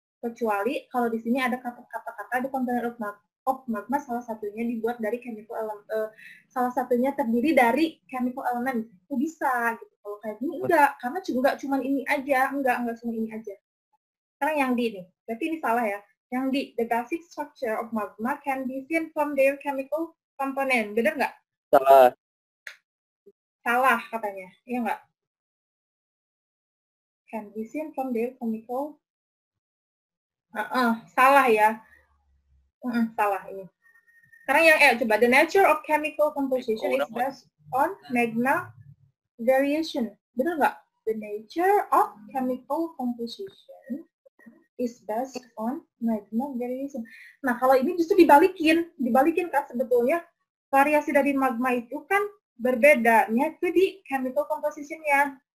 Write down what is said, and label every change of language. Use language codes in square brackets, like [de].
[id] Kecuali kalau di sini ada kata-kata [en] the component of magma [id] salah satunya dibuat dari chemical element, salah satunya terdiri dari chemical element, itu bisa gitu. Kalau kayak gini enggak, karena enggak cuma ini aja, enggak cuma ini aja. Sekarang yang D nih, berarti ini salah ya. Yang D, [en] the basic structure of magma can be seen from their chemical component. [id] Benar nggak? Salah. Salah katanya, iya nggak? [en] Can be seen from their chemical. [id] Salah ya. Salah ini. Sekarang yang E, coba. [en] The nature of chemical composition is based on magma variation. [id] Benar nggak? [en] The nature of chemical composition is based on magma variation. [id] Nah, kalau ini justru dibalikin kan sebetulnya variasi dari magma itu kan berbedanya itu di chemical composition-nya.